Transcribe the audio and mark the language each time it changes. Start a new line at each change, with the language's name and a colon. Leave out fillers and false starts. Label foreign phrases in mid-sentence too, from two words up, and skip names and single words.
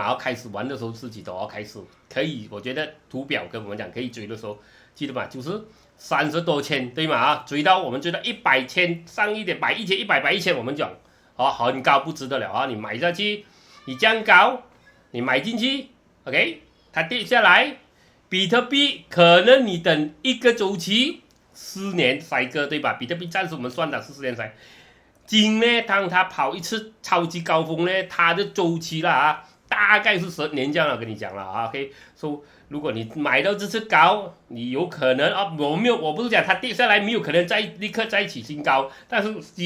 Chinese: 嘛開始玩的時候自己都開始可以，我覺得圖表跟我們講可以追的時候，記得嘛就是30多千，對嘛追到我們追到100千，上一點100、1000、100、1000，我們講很高不值得了你買下去，你這樣高，你買進去 OK， 它跌下來，比特幣可能你等一個週期。4年cycle對吧？比特幣暫時我們算的是4年 cycle。金呢，當它跑一次超級高峰呢，它的週期啦大概是10年這樣了，跟你講了OK， 如果你買到這次高，你有可能我不是講它跌下來沒有可能立刻再起新高，但是機